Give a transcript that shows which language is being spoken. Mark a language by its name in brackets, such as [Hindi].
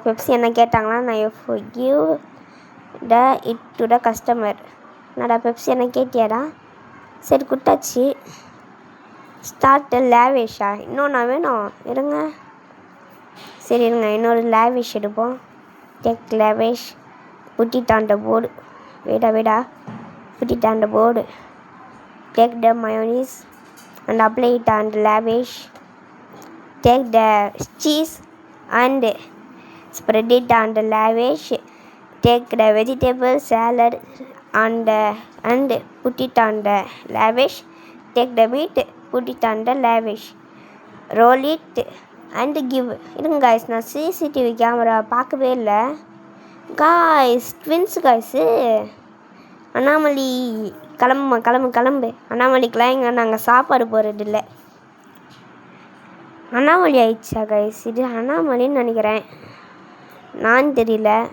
[Tamil] Pepsi என்ன கேட்டாங்களா? நான் [English] Give it to the customer. [Tamil] என்னடா பெப்சி என்ன கேட்டியாடா? சரி, கொடுத்தாச்சு. ஸ்டார்ட் லேவிஷா? இன்னொன்று வேணும். இருங்க, சரி இருங்க, இன்னொரு லேவிஷ் எடுப்போம். [English] Take lavish, put it on the board. Wait, put it on the board. Take the mayonnaise and apply it on the lavish. Take the cheese and spread it on the lavish. Take the vegetable salad and put it on the lavish. Take the meat, put it on the lavish. Roll it and give. [Tamil] இருங்க guys, நான் CCTV camera பார்க்கவே இல்லை guys. Twins காய்ஸு. Annamalai கிளம்பு. அண்ணாமலைக்கெலாம் இங்கே நாங்கள் சாப்பாடு போடுறதில்ல. அண்ணாமலை ஆயிடுச்சா காய்ஸ்? இது அண்ணாமலைன்னு நினைக்கிறேன், நான் தெரியல.